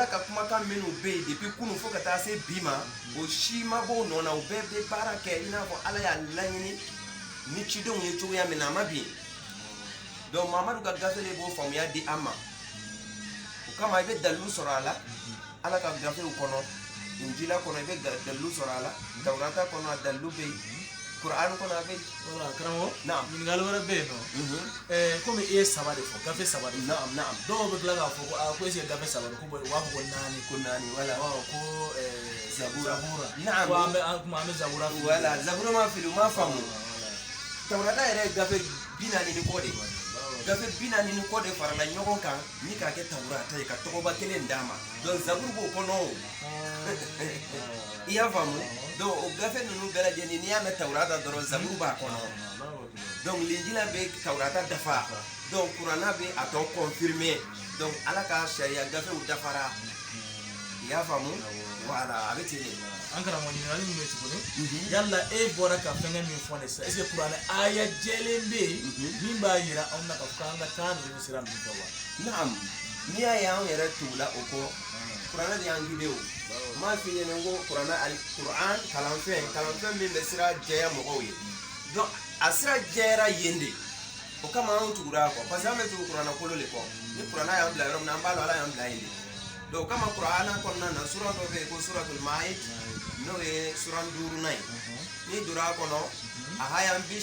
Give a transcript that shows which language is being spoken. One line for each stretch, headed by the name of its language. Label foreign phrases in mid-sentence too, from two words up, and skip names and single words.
Bambara: ka kumakan minnu bɛ yen depuis kunu fo ka taa se bi ma o si ma bɔ o nɔ na o bɛɛ bɛ baara kɛ i n'a fɔ ala y'a laɲini ni cidenw ye cogoya min na a ma bin donc Muhamadu ka gafe de b'o faamuya di an ma o kama i bɛ dalilu sɔrɔ a la ala ka gafew kɔnɔ injila kɔnɔ i bɛ dalilu sɔrɔ a la tawurata kɔnɔ a dalilu bɛ yen Qur'an kɔnɔ a bɛ yen voilà karamɔgɔ naam ɲininkali wɛrɛ bɛ yen nɔ komi i ye saba de fɔ gafe saba de fɔ naam dɔw bɛ tila k'a fɔ ko
French: est-ce que
Bambara: gafe saba de ko u b'a fɔ ko naani wala ko zabura naam ko an bɛ zabura fili wala zabura ma fili ma faamu tawurata yɛrɛ ye gafe 40 ni kɔ de gafe 40 ni kɔ de farala ɲɔgɔn kan ni k'a kɛ tawurata ye ka tɔgɔba kelen d'a ma donc zaburu b'o kɔnɔ o i y'a faamu donc o gafe ninnu bɛɛ lajɛlen n'i y'a mɛn tawurata dɔrɔn zaburu b'a kɔnɔ donc linjila bɛ tawurata dafa donc kuranna bɛ a tɔ confirmer donc ala ka sariya gafew dafara i y'a faamu voilà a bɛ ten de an karamɔgɔ ɲininkali min bɛ tuguni yala e bɔra ka fɛngɛ min fɔ ne sisan
French: est-ce que
Bambara: kuranɛ aya jɛlen bɛ yen min b'a yira anw na k'a fɔ k'an ka taa ninnu sira ninnu fɛ wa naam n'i y'a ye anw yɛrɛ tugula o kɔ kuranɛ de y'an guide o m'a f'i ɲɛna ko kuranɛ kuran kalanfɛn min bɛ sira jɛya mɔgɔw ye donc a sira jɛyara yen de o kama anw tugura a kɔ
French: parce que
Bambara: an bɛ tugu kuranɛ kolo de kɔ ni kuranɛ y'an bila yɔrɔ min na an b'a dɔn ala y'an bila yen de donc o kama kuranɛ kɔnɔna na sura dɔ bɛ yen ko suratul Ma'id n'o ye sura 5nan ye n'i donna a kɔnɔ a haya